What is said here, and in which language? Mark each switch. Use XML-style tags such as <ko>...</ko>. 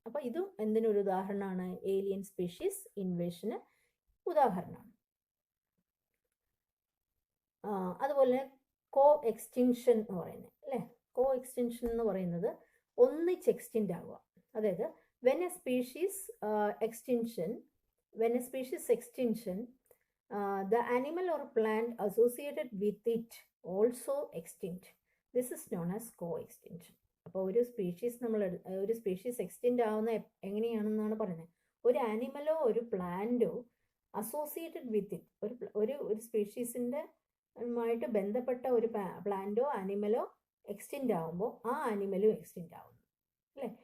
<ml>അപ്പോൾ ഇതും എന്തിനൊരു ഉദാഹരണമാണ്? ഏലിയൻ സ്പീഷീസ് ഇൻവേഷന് ഉദാഹരണമാണ്. അതുപോലെ കോ എക്സ്റ്റിൻഷൻ എന്ന് പറയുന്നത് അല്ലേ. കോ എക്സ്റ്റിൻഷൻ എന്ന് പറയുന്നത് ഒന്നിച്ച് എക്സ്റ്റെൻഡ് ആവുക. അതായത്</ml> <en>When a species extinction when a species extinction, the animal or plant associated with it also extinct. This is known as co-extinction.</en> <ml>അപ്പോൾ ഒരു സ്പീഷീസ് എക്സ്റ്റിൻ്റ് ആവുന്ന എങ്ങനെയാണെന്നാണ് പറയുന്നത്. ഒരു ആനിമലോ ഒരു പ്ലാന്റോ</ml> <en>associated with it,</en> <ml>ഒരു സ്പീഷീസിൻ്റെ ആയിട്ട് ബന്ധപ്പെട്ട ഒരു പ്ലാന്റോ ആനിമലോ എക്സ്റ്റിൻ്റ് ആവുമ്പോൾ ആ ആനിമലും എക്സ്റ്റിൻ്റ് ആവുന്നു അല്ലേ.</ml>